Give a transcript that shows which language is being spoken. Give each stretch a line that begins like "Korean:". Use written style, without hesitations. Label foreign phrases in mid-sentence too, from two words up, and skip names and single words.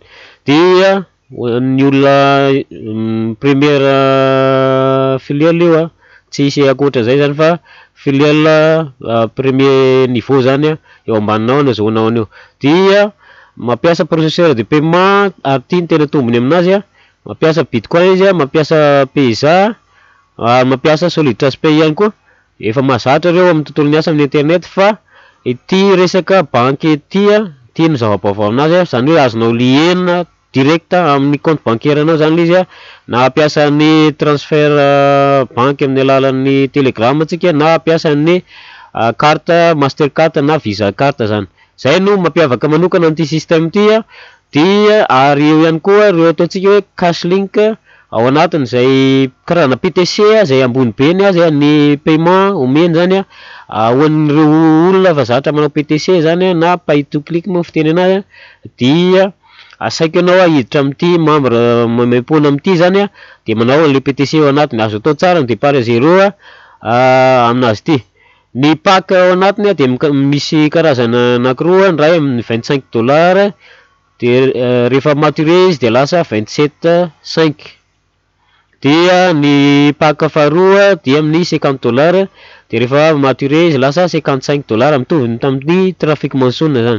Malagasy: Dia ny olona
French: première filiale
Malagasy: io tsy hisy akoatra zay zany fa
French: filiale premier niveau
Malagasy: zany eo ambaninao no azahoanao an'io. Dia mampiasa
French: processeur de paiement
Malagasy: ary ty ny tena tombony aminazy mampiasa bitcoin izy mampiasa pesa mampiasa solid trust pay ihany koa. Efa mahazatra reo amin'ny tontolon'ny asa amin'ny internet fa ity resaka banky ty no zava-baovao aminazy zany hoe azonao liena direct amin'ny
French: compte bancaire
Malagasy: anao zany le izy na ampiasa ny transfert banky amin'ny alalan'ny telegram tsika na ampiasa ny carte mastercard na visa carte zany. Zay no mampiavaka manokana an'ity système ty dia ary eo ihany koa reo ataontsika hoe
English: cash link
Malagasy: ao anatiny zay karazana PTC zay ambony be zay ny paiement omeny zany ho an'ireo olona fa zatra manao PTC zany na
English: pay to click
Malagasy: moa fiteny anazy dia asaiko ianao hiditra amin'ity membre maimaimpona amin'ity zany de manao an'le PTC ao anatiny. Azo atao tsara ny
French: départ zéro
Malagasy: aminazy ty. Ny pack ao anatiny de misy karazana anankiroa ny ray amin'ny $25 de rehefa maturé izy de lasa 27,5 dia ny pack faharoa dia amin'ny $50 de rehefa maturé izy lasa $55 mitovy tamin'ny trafic monsoon zany.